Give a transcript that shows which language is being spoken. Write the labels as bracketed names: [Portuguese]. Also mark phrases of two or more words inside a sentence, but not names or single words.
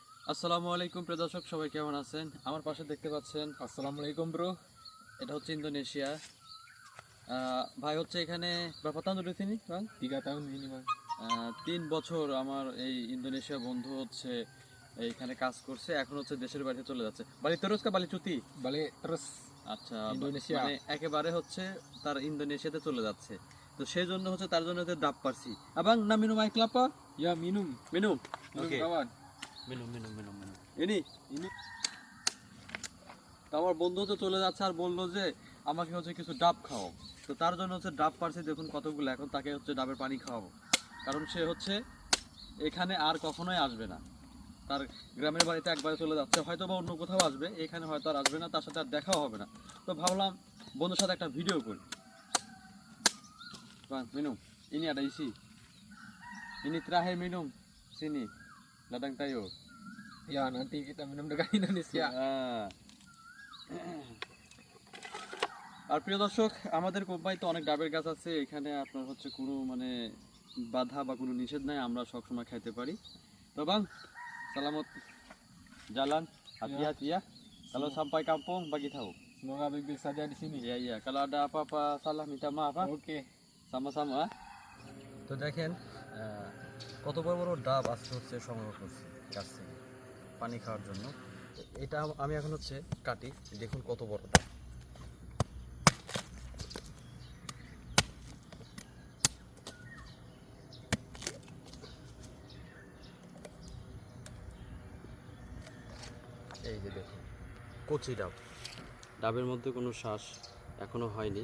[Bangla] আসসালামু আলাইকুম প্রিয় দর্শক, সবাই কেমন আছেন? আমার পাশে দেখতে পাচ্ছেন আসসালামু আলাইকুম ব্রো। এটা হচ্ছে ইন্দোনেশিয়া। ভাই হচ্ছে এখানে [Indonesian] berapa tahun udah sini bang? 3 tahun ini bang. [Bangla] 3 বছর আমার এই ইন্দোনেশিয়া বন্ধু হচ্ছে এইখানে কাজ করছে, এখন হচ্ছে দেশের বাড়িতে চলে যাচ্ছে। [Indonesian] balik terus ka balik cuti? Balik terus [Bangla] আচ্ছা, ইন্দোনেশিয়া। মানে একেবারে হচ্ছে তার ইন্দোনেশিয়াতে চলে যাচ্ছে। তো সেই জন্য হচ্ছে তার জন্য হচ্ছে ডাব পারছি। [Indonesian] Abang na minum air kelapa? Ya minum. Minum. Minum Oke. kawan. Minum. [Bangla] Ini তো আমার বন্ধু তো চলে যাচ্ছে আর বললো যে আমাকে হচ্ছে কিছু ডাব খাও। তো তার জন্য হচ্ছে ডাব পারছি, দেখুন কতগুলো। এখন তাকে হচ্ছে ডাবের পানি খাওয়াবো, কারণ সে হচ্ছে এখানে আর কখনোই আসবে না। তার গ্রামের বাড়িতে একবারে চলে যাচ্ছে, হয়তো বা অন্য কোথাও আসবে, এখানে হয়তো আর আসবে না, তার সাথে আর দেখাও হবে না। তো ভাবলাম বন্ধুর সাথে একটা ভিডিও করি। [Indonesian] minum ini ada isi, ini terakhir minum sini ladang tayo. Ya nanti kita minum dengan Indonesia. [Bangla] আর প্রিয় দর্শক, আমাদের কোম্পানিতে অনেক ডাবের গাছ আছে, এখানে আপনার হচ্ছে কোনো মানে বাধা বা কোনো নিষেধ নাই, আমরা সবসময় খাইতে পারি। [Indonesian] তো bang, selamat jalan, hati-hati ya. Kalau sampai kampung bagi tahu. Semoga baik-baik saja di sini. Iya, kalau ada apa-apa salah minta maaf ah. Oke. Sama-sama ah. [Bangla] তো দেখেন কত বড় বড় ডাব আজকে হচ্ছে সংগ্রহ করছি গাছ থেকে পানি খাওয়ার জন্য। এটা আমি এখন হচ্ছে কাটি, দেখুন কত বড় ডাব। এই যে দেখুন কচি ডাব, ডাবের মধ্যে কোনো শ্বাস এখনো হয়নি।